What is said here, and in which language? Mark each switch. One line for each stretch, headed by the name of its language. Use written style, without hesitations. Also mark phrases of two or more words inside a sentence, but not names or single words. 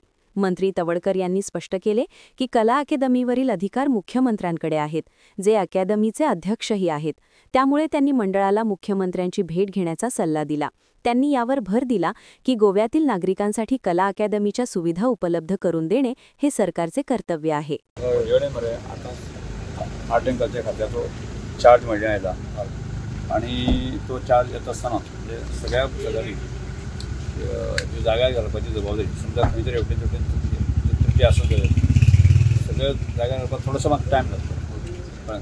Marathi: मंत्री तवळकर यांनी स्पष्ट केले की कला अकादमीवरील अधिकार मुख्यमंत्र्यांकडे आहेत, जे अकादमीचे अध्यक्षही आहेत। त्यामुळे त्यांनी मंडळाला मुख्यमंत्र्यांची भेट घेण्याचा सल्ला दिला। त्यांनी यावर भर दिला की गोव्यातील नागरिकांसाठी कला अकादमीच्या सुविधा उपलब्ध करून देणे हे सरकारचे कर्तव्य आहे।
English: art and culture
Konkani: खात्याचो चार्ज मेळ्ळा आयला आणि तो चार्ज येता आसतना सगळ्या गजाली ज्यो जाग्यार घालपाची जबाबदारी समजा खंय तरी हेवटेन तेवटेन त्रुटी आसत जाल्यार सगळ्या जाग्यार घालपाक थोडोसो म्हाका टायम लागता।